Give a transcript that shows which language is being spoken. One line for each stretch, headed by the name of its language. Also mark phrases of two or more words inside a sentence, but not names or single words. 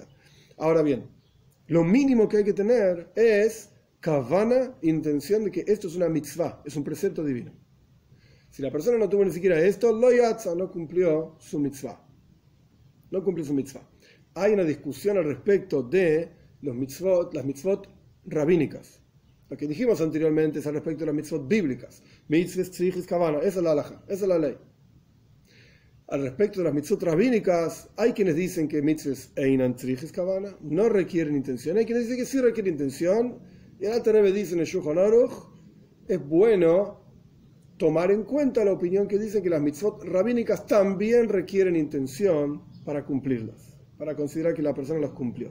Spanish: Ahora bien, lo mínimo que hay que tener es Kavana, intención de que esto es una mitzvah, es un precepto divino. Si la persona no tuvo ni siquiera esto,
Hebrew: לא יצא,
Spanish: no cumplió su mitzvah. No cumplió su mitzvah. Hay una discusión al respecto de las mitzvot rabínicas. Lo que dijimos anteriormente es al respecto de las mitzvot bíblicas.
Hebrew: מצוות צריכות כוונה,
Spanish: esa es la halajá, esa es la ley. Al respecto de las mitzvot rabínicas, hay quienes dicen que
Hebrew: מצוות אינן צריכות כוונה
Spanish: no requieren intención. Hay quienes dicen que sí requieren intención. Y el Alter Rebbe dice en el Shulchan Aruch, es bueno tomar en cuenta la opinión que dice que las mitzvot rabínicas también requieren intención para cumplirlas, para considerar que la persona las cumplió.